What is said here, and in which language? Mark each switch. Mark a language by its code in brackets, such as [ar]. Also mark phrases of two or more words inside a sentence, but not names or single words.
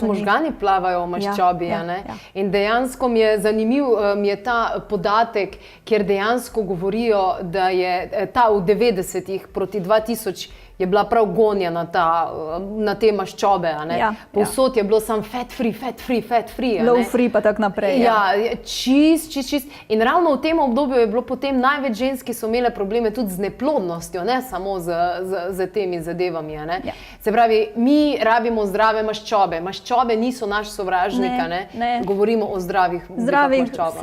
[sl] Tudi možgani plavajo v maščobi. In dejansko mi je zanimiv ta podatek, kjer dejansko govorijo, da je ta v 90-ih proti 2000 je bila prav gonja na te maščobe. Povsod je bilo samo [en] fat free. Low free [sl] pa tako naprej. Čist. In ravno v tem obdobju je bilo potem največ žensk, ki so imele probleme tudi z neplodnostjo, ne samo z temi zadevami. Se pravi, mi rabimo zdrave maščobe. Maščobe niso naš sovražnik. Govorimo o zdravih maščobah.